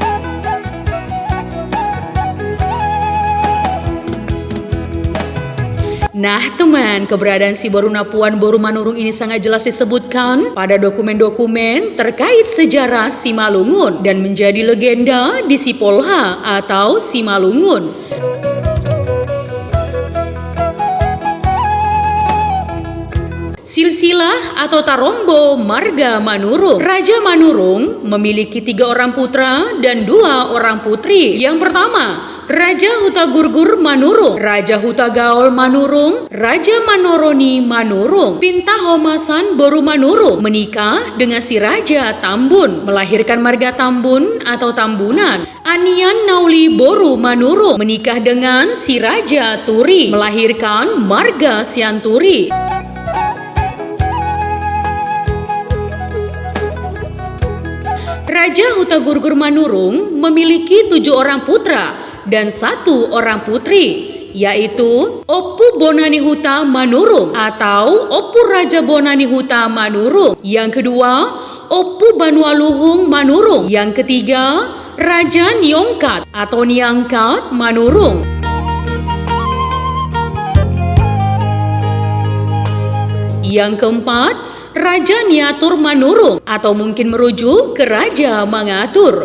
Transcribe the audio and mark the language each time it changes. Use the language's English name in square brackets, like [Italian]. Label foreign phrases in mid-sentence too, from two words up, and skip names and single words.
[Indonesian] Nah teman, keberadaan si Boru Napuan Borumanurung ini sangat jelas disebutkan pada dokumen-dokumen terkait sejarah Simalungun dan menjadi legenda di Sipolha atau Simalungun. Silsilah atau Tarombo Marga Manurung. Raja Manurung memiliki 3 orang putra dan 2 orang putri. Yang pertama, Raja Huta Gurgur Manurung, Raja Huta Gaol Manurung, Raja Manoroni Manurung. Pinta Homasan Borumanurung menikah dengan si Raja Tambun, melahirkan marga Tambun atau Tambunan. Anian Nauli Boru Manurung menikah dengan si Raja Turi, melahirkan marga Sianturi. Raja Huta Gurgur Manurung memiliki 7 orang putra dan 1 orang putri, yaitu Opu Bonani Huta Manurung atau Opu Raja Bonani Huta Manurung. Yang kedua, Opu Banualuhung Manurung. Yang ketiga, Raja Niongkat atau Niangkat Manurung. Yang keempat, Raja Niatur Manurung atau mungkin merujuk ke Raja Mangatur.